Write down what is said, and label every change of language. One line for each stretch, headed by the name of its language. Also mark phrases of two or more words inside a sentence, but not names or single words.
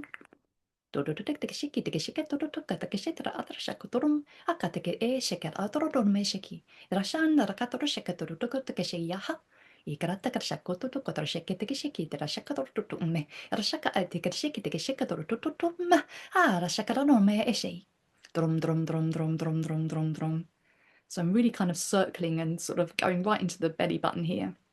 English: Shiki takeshitra atra shakuturum akateke e sheker atrodon me sheki. Rashan rakatoro shekaturu tukoteke yaha. Ikarata karshakoto to kotra sheketeke sheki tera shakatoro me. Rashaka atike sheki teke shekatoro tutum. Ah, rashakarano me eshe. Drum. So I'm really kind of circling and sort of going right into the belly button here.